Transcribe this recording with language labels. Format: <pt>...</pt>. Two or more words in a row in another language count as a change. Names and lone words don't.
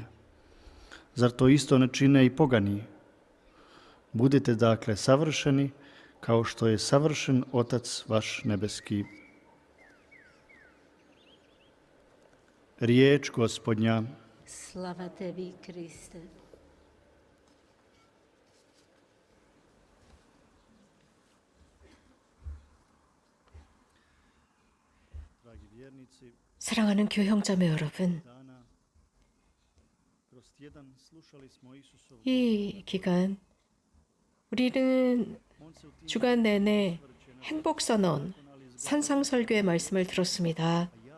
<hr>Zar to isto ne čine i pogani? Budite dakle savršeni, kao što je savršen Otac vaš nebeski. Riječ Gospodnja. Slava tebi, Kriste.</hr> <ko>사랑하는 교형자매 여러분, 이 기간 우리는 주간 내내 행복선언, 산상설교의 말씀을 들었습니다.</ko>